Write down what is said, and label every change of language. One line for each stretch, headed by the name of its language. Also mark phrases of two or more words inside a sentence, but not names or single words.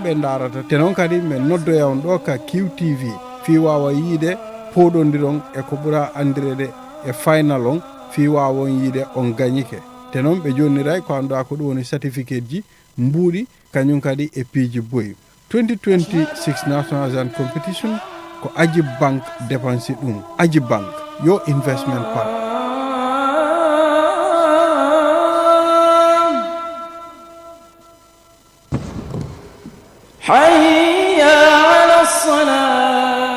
Fula: darata te noon kadi min noddoya on ɗo ka QTV fi wawa yiide poɗondiron e ko ɓura andirede e final on fi wawon yiide on gagnike te noon ɓe jonniray ko annduɗa ko ɗum woni certificate ji mbuuɗi kañum kadi e piiji boyi 2026
English: national and competition
Fula: ko Ajib Bank dépense ɗum Ajib Bank yo
English: investment partner.
Arabic: حي على الصلاة.